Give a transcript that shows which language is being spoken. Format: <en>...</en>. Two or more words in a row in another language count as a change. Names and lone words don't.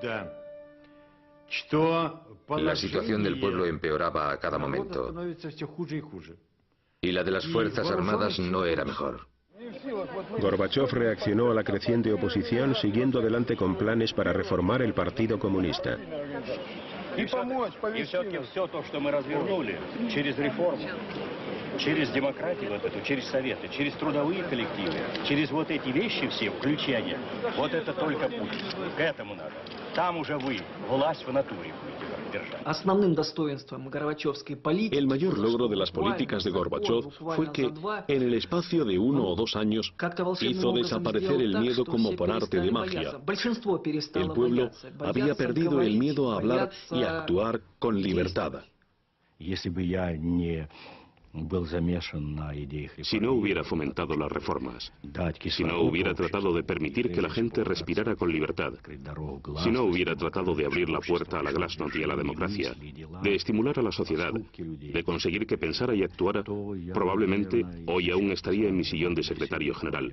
<es>La situación del pueblo empeoraba a cada momento. Y la de las Fuerzas Armadas no era mejor. Gorbachov reaccionó a la creciente oposición siguiendo adelante con planes para reformar el Partido Comunista.</es> <ru>И все-таки все то, что мы развернули через реформу, через демократию вот эту, через советы, через трудовые коллективы, через вот эти вещи все, включения, вот это только путь. К этому надо. Там уже вы, власть в натуре будете держать. Основным достоинством горбачевской политики...</ru> <es>El mayor logro de las políticas de Gorbachev fue que, en el espacio de 1 o 2 años, hizo desaparecer el miedo como por arte de magia. El pueblo había perdido el miedo a hablar y a actuar con libertad. Si no hubiera fomentado las reformas, si no hubiera tratado de permitir que la gente respirara con libertad, si no hubiera tratado de abrir la puerta a la glasnost y a la democracia, de estimular a la sociedad, de conseguir que pensara y actuara, probablemente hoy aún estaría en mi sillón de secretario general.</es>